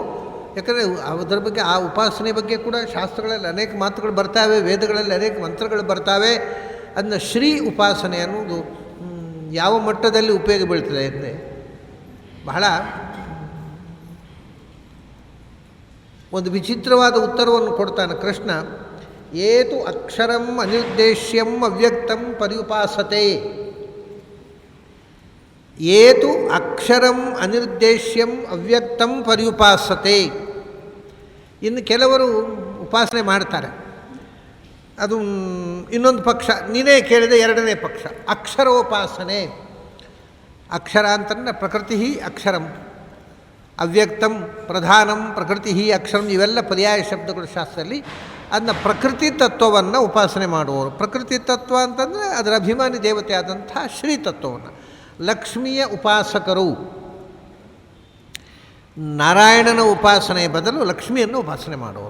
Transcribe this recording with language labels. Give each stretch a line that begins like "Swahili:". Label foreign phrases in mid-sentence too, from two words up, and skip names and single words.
Kannada: ಯಾಕಂದರೆ ಅದರ ಬಗ್ಗೆ, ಆ ಉಪಾಸನೆ ಬಗ್ಗೆ ಕೂಡ ಶಾಸ್ತ್ರಗಳಲ್ಲಿ ಅನೇಕ ಮಾತುಗಳು ಬರ್ತಾವೆ, ವೇದಗಳಲ್ಲಿ ಅನೇಕ ಮಂತ್ರಗಳು ಬರ್ತಾವೆ. ಅದನ್ನ ಶ್ರೀ ಉಪಾಸನೆ ಅನ್ನೋದು ಯಾವ ಮಟ್ಟದಲ್ಲಿ ಉಪಯೋಗ ಬೀಳ್ತದೆ ಅಂದರೆ, ಬಹಳ ಒಂದು ವಿಚಿತ್ರವಾದ ಉತ್ತರವನ್ನು ಕೊಡ್ತಾನೆ ಕೃಷ್ಣ.
Sanskrit: ಏತು ಅಕ್ಷರಂ ಅನಿರ್ದೇಶ್ಯಂ ಅವ್ಯಕ್ತಂ ಪರ್ಯುಪಾಸತೆ. ಏತು ಅಕ್ಷರಂ ಅನಿರ್ದೇಶ್ಯಂ ಅವ್ಯಕ್ತಂ ಪರ್ಯುಪಾಸತೆ.
Kannada: ಇನ್ನು ಕೆಲವರು ಉಪಾಸನೆ ಮಾಡ್ತಾರೆ, ಅದು ಇನ್ನೊಂದು ಪಕ್ಷ. ನೀನೇ ಕೇಳಿದ ಎರಡನೇ ಪಕ್ಷ, ಅಕ್ಷರೋಪಾಸನೆ. ಅಕ್ಷರ ಅಂತಂದರೆ
Sanskrit: ಪ್ರಕೃತಿ ಅಕ್ಷರಂ, ಅವ್ಯಕ್ತಂ ಪ್ರಧಾನಂ, ಪ್ರಕೃತಿ ಅಕ್ಷರಂ,
Kannada: ಇವೆಲ್ಲ ಪರ್ಯಾಯ ಶಬ್ದಗಳು ಶಾಸ್ತ್ರದಲ್ಲಿ. ಅದನ್ನ ಪ್ರಕೃತಿ ತತ್ವವನ್ನು ಉಪಾಸನೆ ಮಾಡುವವರು. ಪ್ರಕೃತಿ ತತ್ವ ಅಂತಂದರೆ ಅದರ ಅಭಿಮಾನಿ ದೇವತೆ ಆದಂಥ ಶ್ರೀ ತತ್ವವನ್ನು. ಲಕ್ಷ್ಮಿಯ ಉಪಾಸಕರು ನಾರಾಯಣನ ಉಪಾಸನೆಯ ಬದಲು ಲಕ್ಷ್ಮಿಯನ್ನು ಉಪಾಸನೆ ಮಾಡುವರು.